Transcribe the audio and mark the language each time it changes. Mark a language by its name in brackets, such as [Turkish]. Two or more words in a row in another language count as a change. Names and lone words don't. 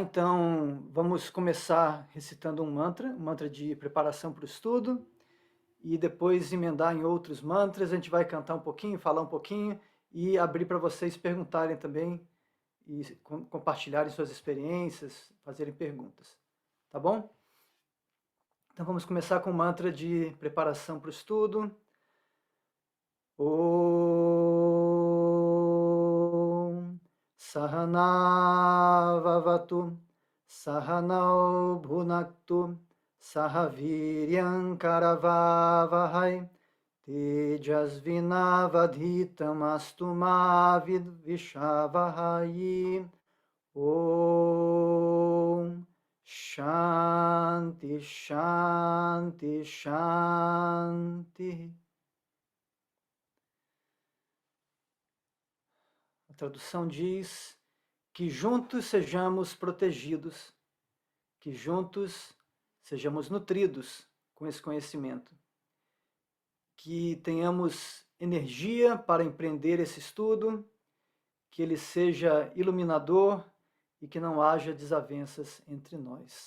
[Portuguese] Então, vamos começar recitando um mantra de preparação para o estudo, e depois emendar em outros mantras. A gente vai cantar um pouquinho, falar um pouquinho, e abrir para vocês perguntarem também, e compartilharem suas experiências, fazerem perguntas. Tá bom? Então, vamos começar com o mantra de preparação para o estudo. [Sanskrit] Om Sahana Vavatu Sahanau Bhunaktu Sahaviryam Karavavahai Tejasvinavadhitam Astuma Vidvishavahai. Om Shanti Shanti Shanti. [Portuguese] A tradução diz que juntos sejamos protegidos, que juntos sejamos nutridos com esse conhecimento, que tenhamos energia para empreender esse estudo, que ele seja iluminador e que não haja desavenças entre nós.